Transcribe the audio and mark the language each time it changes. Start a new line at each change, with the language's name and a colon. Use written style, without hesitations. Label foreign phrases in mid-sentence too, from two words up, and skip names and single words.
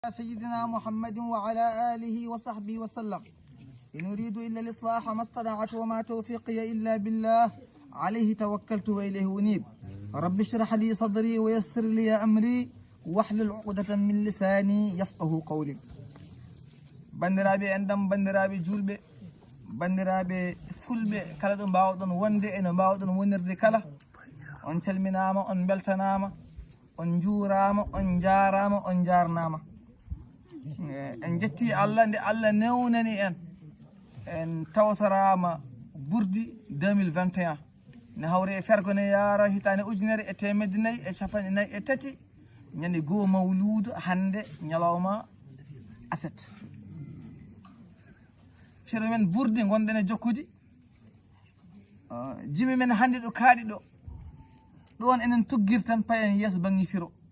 Arabic: سيدنا محمد وعلى آله وصحبه وسلم. إن أريد إلا الإصلاح ما استطعت وما توفيقي إلا بالله عليه توكلت وإليه أنيب. رب اشرح لي صدري ويسر لي أمري واحلل عقدة من لساني يفقه قولي.
Fula: bandiraɓe endam bandiraɓe julɓe bandiraɓe fulɓe kala ɗo mbawɗon wonde eno mbawɗon wonirde kala on calminama on beltanama on juurama on jarama on jarnama. En jetti Allah nde Allah newnani en tawtorama ɓurdi 2021 ne hawre e fergone yara hitande ujunere e temedde nayyi e capanɗe nayyi e tati ñande goo mawludu hande ñalawma aset firo men ɓurdi gonɗen e jokkude jimi men hande ɗo kaaɗi ɗo ɗon enen tuggir tan payen yeeso banggue firo.